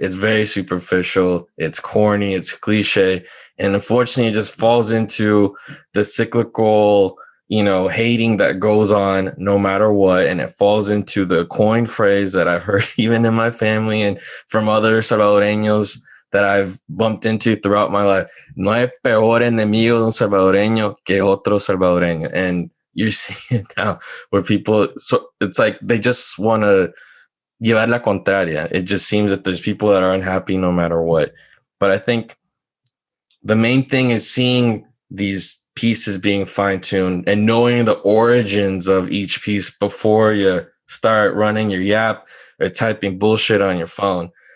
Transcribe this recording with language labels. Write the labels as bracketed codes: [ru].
[en] It's very superficial. It's corny. It's cliche. And unfortunately, it just falls into the cyclical, hating that goes on no matter what. And it falls into the coin phrase that I've heard even in my family and from other Salvadoreños that I've bumped into throughout my life. [es] No hay peor enemigo de un salvadoreño que otro salvadoreño. [en] And you're seeing it now where people, so it's like they just want to [es] llevar la contraria. [en] It just seems that there's people that are unhappy no matter what. But I think the main thing is seeing these pieces being fine-tuned and knowing the origins of each piece before you start running your yap or typing bullshit on your phone.